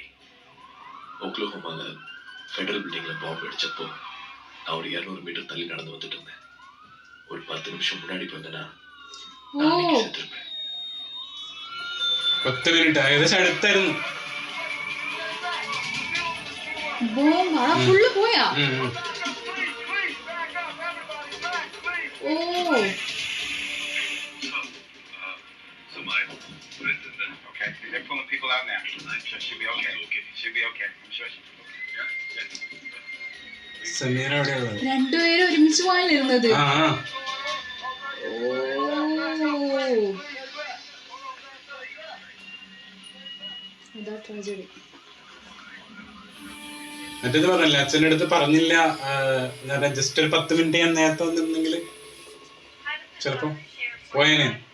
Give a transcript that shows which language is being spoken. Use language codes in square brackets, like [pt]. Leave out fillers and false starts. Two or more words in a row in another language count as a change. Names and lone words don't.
[ta] ஓக்லஹோமால ஃபெடரல் பில்டிங்ல பாம்பு அடிச்சப்போ நான் ஒரு 200 மீட்டர் தள்ளி நடந்து வந்துட்டு இருந்தேன். ஒரு 10 நிமிஷம் முன்னாடி போயிருந்தேன்னா நான் செத்துருப்பேன். [ml] 10 മിനിറ്റ് ഏകദേശം അടുത്തായിരുന്നു. ഫുള്ള് പോയാ? ഓ [en] Okay, they're pulling people out now. I'm sure she'll be okay. She'll be okay. I'm sure she'll be okay. Yeah. [ml] സമീർ എവിടെയുള്ളത്? രണ്ടുപേരും ഒരുമിച്ച് പോകാനിരുന്നത്. അതാ ട്രാജഡി. മറ്റേത് പറഞ്ഞില്ല, അച്ഛൻ്റെ അടുത്ത് പറഞ്ഞില്ല, ജസ്റ്റ് ഒരു 10 മിനിറ്റ് ഞാൻ നേരത്തെ വന്നിരുന്നെങ്കിൽ ചിലപ്പോ പോയേനെ.